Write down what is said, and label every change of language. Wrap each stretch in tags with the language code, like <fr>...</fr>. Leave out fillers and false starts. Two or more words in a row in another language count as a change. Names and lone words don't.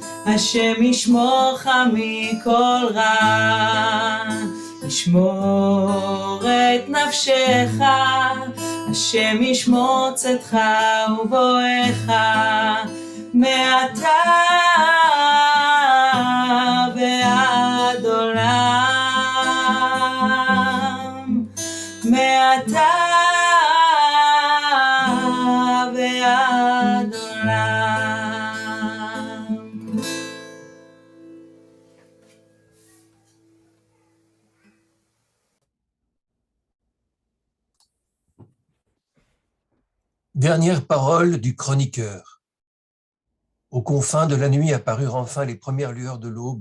<he>השם ישמורך מכל רע, ישמור את נפשך, השם ישמור צאתך ובואך, מעתה ועד עולם, מעתה ועד עולם.</he> <fr>Dernière parole du chroniqueur. Aux confins de la nuit apparurent enfin les premières lueurs de l'aube.</fr>